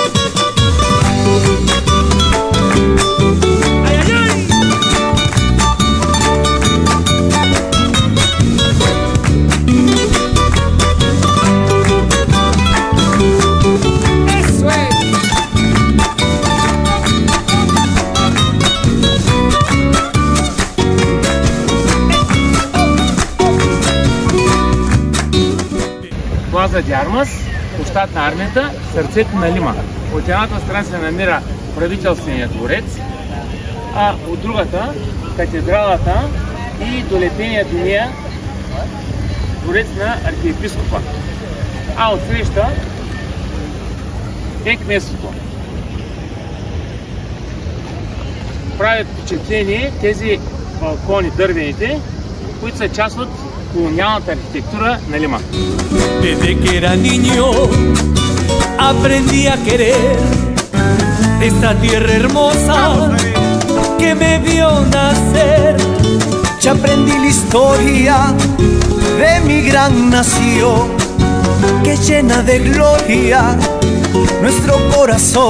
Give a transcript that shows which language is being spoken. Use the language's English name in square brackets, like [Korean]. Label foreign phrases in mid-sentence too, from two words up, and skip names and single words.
[Spanish] ¡Ay, ay, ay! ¡Eso es! [Bulgarian] Плаза де Армас, площад на армията, сърцето на Лима. От едната страна се намира правителственият дворец, а от другата катедралата и долепения до нея дворец на архиепископа. А отсреща е кметството. Правят впечатление тези балкони, дървените, които са част от колониалната архитектура на Lima. [Spanish] Desde que era niño aprendí a querer esta tierra hermosa que me vio nacer. Ya aprendí la historia de mi gran nación que llena de gloria nuestro corazón.